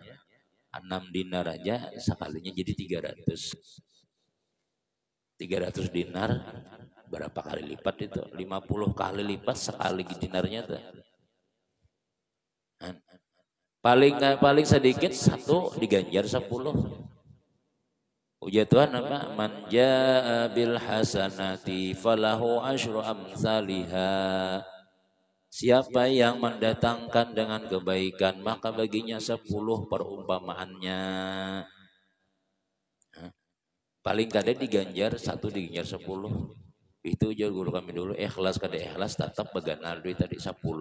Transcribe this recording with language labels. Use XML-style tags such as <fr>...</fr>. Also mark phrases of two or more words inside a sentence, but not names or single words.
<bjn>6 dinar aja sekalinya jadi 300 dinar, berapa kali lipat itu? 50 kali lipat sekali dinarnya tuh. Paling sedikit 1 diganjar 10. Ujar Tuhan apa?</bjn> <ar>من جاء بالحسنة فله عشر أمثالها.</ar> <bjn>Siapa yang mendatangkan dengan kebaikan, maka baginya 10 perumpamaannya. Paling kada diganjar 1 diganjar 10. Itu aja guru kami dulu, ikhlas kada ikhlas tetap beganal duit tadi 10.</bjn>